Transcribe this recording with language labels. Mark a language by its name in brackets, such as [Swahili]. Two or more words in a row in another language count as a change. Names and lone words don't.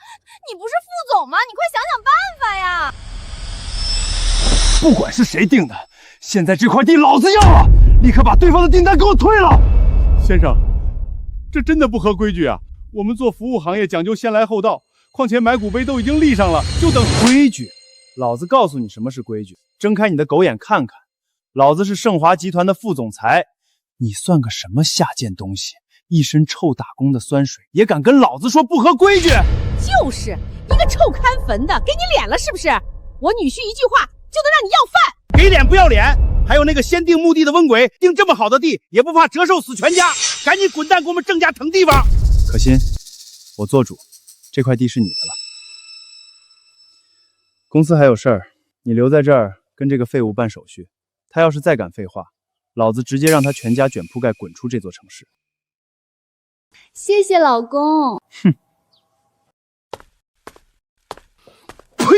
[Chinese] 你不是副總嗎？你快想想辦法呀！不管是誰定的，現在這塊地老子要了，立刻把對方的訂單給我退了。先生，這真的不合規矩啊！我們做服務行業講究先來後到，況且買古碑都已經立上了，就等規矩。老子告訴你什麼是規矩，睜開你的狗眼看看，老子是盛華集團的副總裁，你算個什麼下賤東西？一身臭打工的酸水也敢跟老子說不合規矩？就是一個臭看墳的，給你臉了是不是？我女婿一句話就能讓你要飯？給臉不要臉？還有那個先定墓地的瘟鬼，定這麼好的地也不怕折壽死全家，趕緊滾蛋給我們鄭家騰地方！可心，我做主，這塊地是你的了。公司還有事兒，你留在這兒跟這個廢物辦手續。他要是再敢廢話，老子直接讓他全家捲鋪蓋滾出這座城市。謝謝老公。哼！呸！